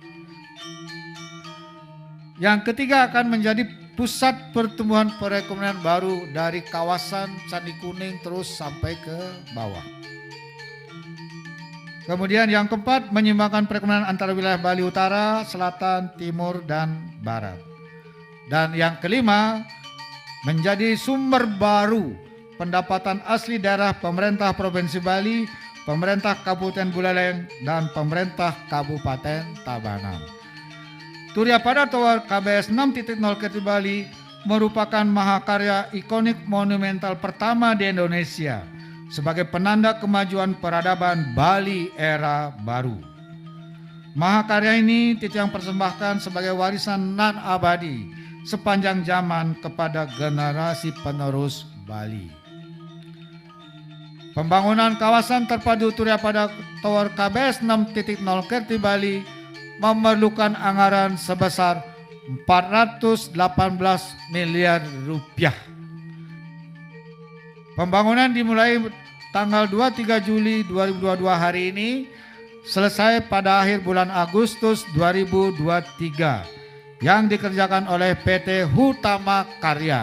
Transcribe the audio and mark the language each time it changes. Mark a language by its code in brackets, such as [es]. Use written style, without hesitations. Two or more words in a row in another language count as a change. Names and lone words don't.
[id] Yang ketiga, akan menjadi pusat pertumbuhan perekonomian baru dari kawasan Candi Kuning terus sampai ke bawah. Kemudian yang keempat, menyeimbangkan perekonomian antara wilayah Bali Utara, Selatan, Timur, dan Barat. Dan yang kelima, menjadi sumber baru pendapatan asli daerah pemerintah Provinsi Bali, pemerintah Kabupaten Buleleng, dan pemerintah Kabupaten Tabanan. Turya Pada Tower KBS 6.0 Kerti Bali merupakan mahakarya ikonik monumental pertama di Indonesia sebagai penanda kemajuan peradaban Bali era baru. Mahakarya ini Titiang persembahkan sebagai warisan nan abadi sepanjang zaman kepada generasi penerus Bali. Pembangunan kawasan terpadu Turya Pada Tower KBS 6.0 Kerti Bali memerlukan anggaran sebesar 418 miliar rupiah. Pembangunan dimulai tanggal 23 Juli 2022 hari ini, selesai pada akhir bulan Agustus 2023 yang dikerjakan oleh PT Hutama Karya.